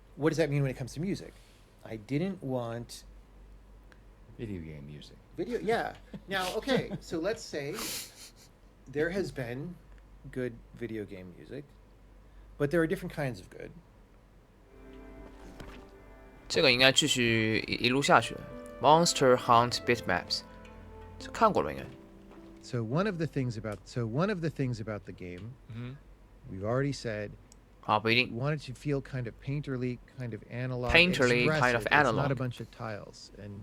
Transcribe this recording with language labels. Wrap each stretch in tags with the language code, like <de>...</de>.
<en>What does that mean when it comes to music? I didn't want Video game music. yeah. Now, okay, so let's say there has been good video game music, but there are different kinds of good.</en> <zh>这个应该继续一路下去了。 Monster Hunt Bitmaps， 这看过了应该。</zh> <en>So one of the things about the game, we've already said,</en> <zh>啊，不一定。</zh> <en>want it to feel kind of painterly, kind of analog, Painterly, kind of expressive. It's not a analog. bunch of tiles. And</en>